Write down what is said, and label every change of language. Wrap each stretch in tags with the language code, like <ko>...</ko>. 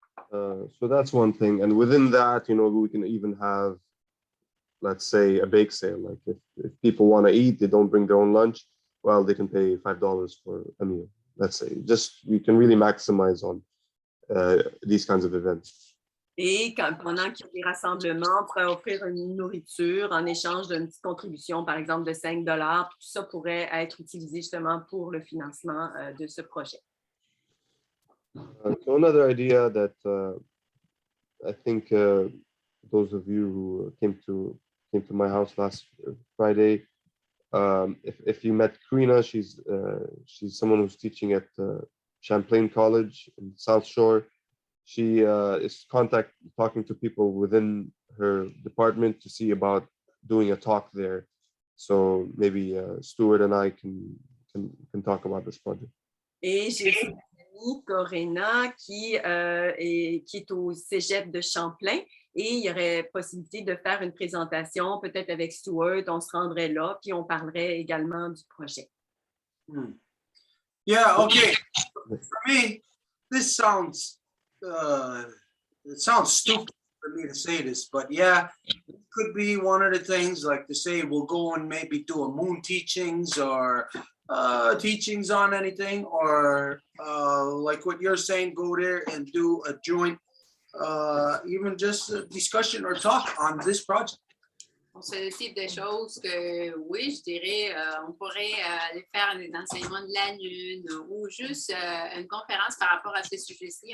<en>So that's one thing. And within that, we can even have, let's say, a bake sale. Like if people want to eat, they don't bring their own lunch, well, they can pay $5 for a meal. Let's say, we can really maximize on these kinds of events.</en> <fr>Et pendant qu'il y a des rassemblements, on pourrait offrir une nourriture en échange d'une petite contribution, par exemple de $5. Tout ça pourrait être utilisé justement pour le financement de ce projet.</fr> <en>So another idea that I think those of you who came to my house last Friday, if you met Karina, she's someone who's teaching at Champlain College in South Shore. She is talking to people within her department to see about doing a talk there. So maybe Stuart and I can talk about this project.</en> <fr>Et j'ai aussi une amie, Corinna, qui est au cégep de Champlain. Et il y aurait possibilité de faire une présentation, peut-être avec Stuart, on se rendrait là, puis on parlerait également du projet.</fr> <en>Yeah, okay. For me, this sounds it sounds stupid for me to say this, but yeah, it could be one of the things like to say we'll go and maybe do a moon teachings or teachings on anything, or like what you're saying, go there and do a joint even just a discussion or talk on this project.</en> <fr>Bon, c'est le type de choses que, oui, je dirais, on pourrait aller faire des enseignements de la Lune ou juste une conférence par rapport à ce sujet-ci.</fr>